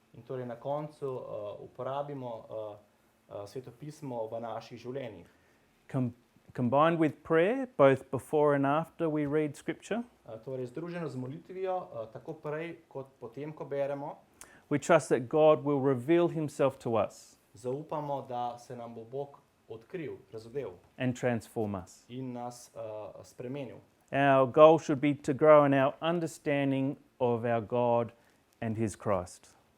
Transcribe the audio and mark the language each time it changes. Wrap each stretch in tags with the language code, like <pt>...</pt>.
<sl>In torej na koncu uporabimo Sveto pismo v naših življenjih.</sl> <en>Combined with prayer, both before and after we read Scripture,</en> <sl>Torej združeno z molitvijo, tako prej kot potem, ko beremo,</sl> <en>we trust that God will reveal Himself to us</en> <sl>zaupamo, da se nam bo Bog odkril, razodel</sl> <en>and transform us.</en> <sl>in nas spremenil.</sl> <en>Our goal should be to grow in our understanding of our God and His Christ.</en>